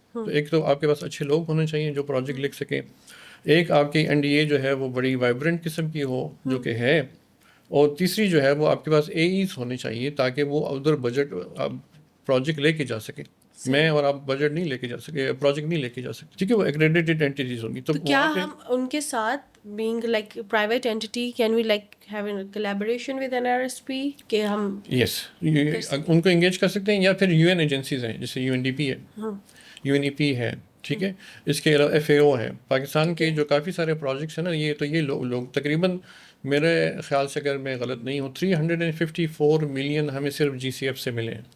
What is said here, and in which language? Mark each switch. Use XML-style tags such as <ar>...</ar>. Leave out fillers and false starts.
<ur>تو ایک تو آپ کے پاس اچھے لوگ ہونے چاہیے جو پروجیکٹ لکھ سکیں, ایک آپ کی NDA جو ہے وہ بڑی وائبرنٹ قسم کی ہو جو کہ ہے, اور تیسری جو ہے وہ آپ کے پاس AEs ہونے چاہیے تاکہ وہ ادھر بجٹ پروجیکٹ لے کے جا سکے. میں اور آپ بجٹ نہیں لے کے جا سکے, پروجیکٹ نہیں لے کے جا سکتے, ٹھیک ہے, وہ ایکریڈیٹڈ انٹیٹیز ہوں گی. تو کیا ہم ان کے ساتھ</ur> <en>being like private entity can we like have a collaboration with NRSP</en> <ur>کہ ہم یس ان کو انگیج کر سکتے ہیں, یا پھر UN ایجنسیز ہیں جیسے UNDP ہے, UNEP ہے, ٹھیک ہے. اس کے علاوہ FAO ہے. پاکستان کے جو کافی سارے پروجیکٹس ہیں نا, یہ لوگ تقریباً میرے خیال سے اگر میں غلط نہیں ہوں 354 ملین ہمیں صرف GCF سے ملے ہیں.</ur>